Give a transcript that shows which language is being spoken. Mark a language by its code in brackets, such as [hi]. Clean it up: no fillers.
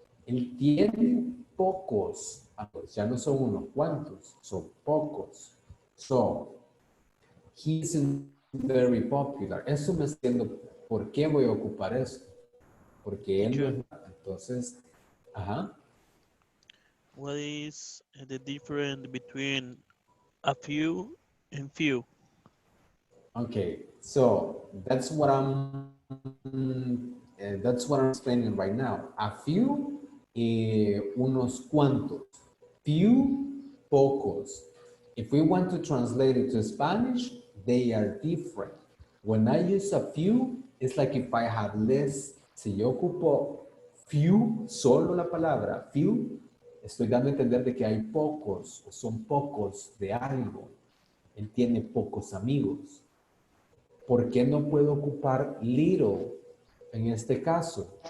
[es] Él tiene pocos, ya no son unos cuantos, son pocos. [en] So, he isn't very popular. Eso me entiendo. [es] ¿Por qué voy a ocupar eso? Porque él no es, entonces, ajá. [en] What is the difference between a few and few? Okay, so that's what I'm explaining right now. [es] A few, unos cuantos. [en] Few, pocos. If we want to translate it to Spanish, they are different. When I use a few, it's like if I have less. [es] Si yo ocupo few, solo la palabra few, estoy dando a entender de que hay pocos, o son pocos de algo. Él tiene pocos amigos. ¿Por qué no puedo ocupar little en este caso?